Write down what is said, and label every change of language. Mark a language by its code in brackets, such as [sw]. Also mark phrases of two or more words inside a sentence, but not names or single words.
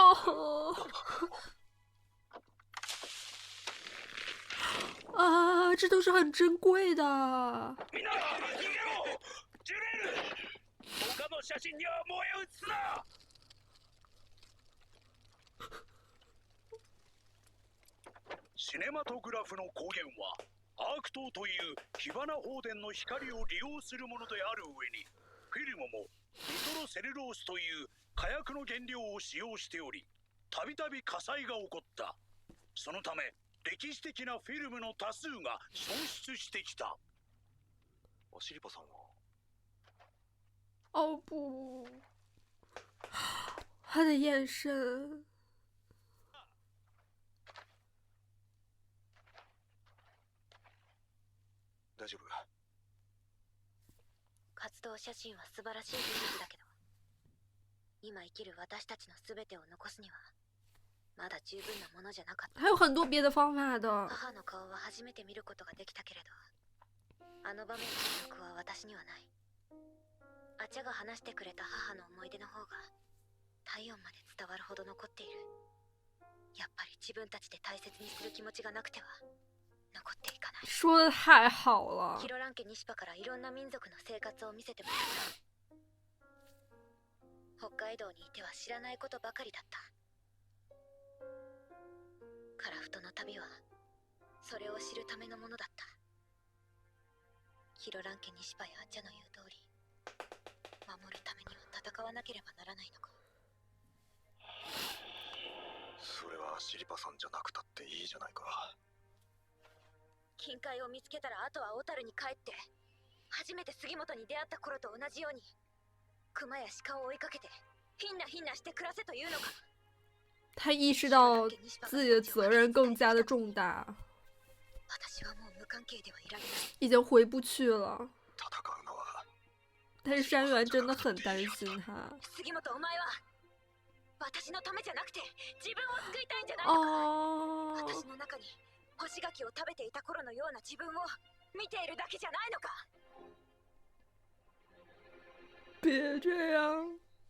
[zh] 哦，啊，这都是很珍贵的。 [ja] みんな逃げろ！ジュレール！他の写真には燃え移すな！シネマトグラフの光源はアーク灯という火花放電の光を利用するものである上に、フィルムもニトロセルロースという火薬の原料を使用しており、たびたび火災が起こった。そのため歴史的なフィルムの多数が消失してきた。アシリパさんは。 [zh] 哦不，他的眼神。 [ja] 大丈夫？活動写真は素晴らしい技術だけど、今生きる私たちの全てを残すにはまだ十分なものじゃなかった。 [zh] 还有很多别的方法的。 [ja] 母の顔は初めて見ることができたけれど、あの場面の記憶は私にはない。あちゃが話してくれた母の思い出の方が体温まで伝わるほど残っている。やっぱり自分たちで大切にする気持ちがなくては残っていかない。 [zh] 说的太好了。 [ja] ヒロラン家西パからいろんな民族の生活を見せてもらった。北海道にいては知らないことばかりだった。カラフトの旅はそれを知るためのものだった。ヒロラン家西パやあっちゃの言う通り、守るためには戦わなければならないのか。それはアシリパさんじゃなくたっていいじゃないか。金塊を見つけたらあとは小樽に帰って初めて杉本に出会った頃と同じように熊や鹿を追いかけてひんなひんなして暮らせというのか。 [zh] 他意识到自己的责任更加的重大， [ja] 私はもう無関係ではいられない。 [zh] 已经回不去了。 [ja] 戦うのは。 [zh] 但是山原真的很担心他。 [ja] 杉本、お前は私のためじゃなくて自分を救いたいんじゃないのか。 [zh] 哦， [ja] 私の中に干し柿を食べていた頃のような自分を見ているだけじゃないのか。 [zh] 别这样。